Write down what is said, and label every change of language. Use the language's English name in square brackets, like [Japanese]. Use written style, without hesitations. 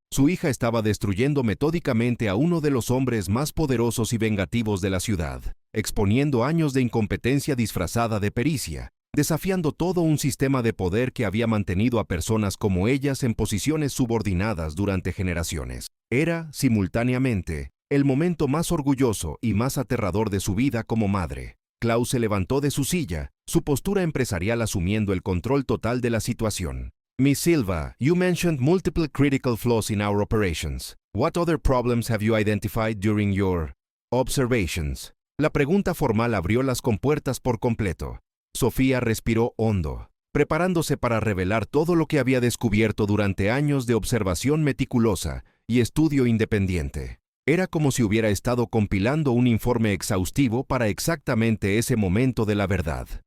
[Spanish] Su hija estaba destruyendo metódicamente a uno de los hombres más poderosos y vengativos de la ciudad, exponiendo años de incompetencia disfrazada de pericia, desafiando todo un sistema de poder que había mantenido a personas como ellas en posiciones subordinadas durante generaciones. Era, simultáneamente, el momento más orgulloso y más aterrador de su vida como madre. Klaus se levantó de su silla, su postura empresarial asumiendo el control total de la situación. [English] Miss Silva, you mentioned multiple critical flaws in our operations. What other problems have you identified during your observations? [Spanish] La pregunta formal abrió las compuertas por completo. Sofía respiró hondo, preparándose para revelar todo lo que había descubierto durante años de observación meticulosa y estudio independiente. Era como si hubiera estado compilando un informe exhaustivo para exactamente ese momento de la verdad.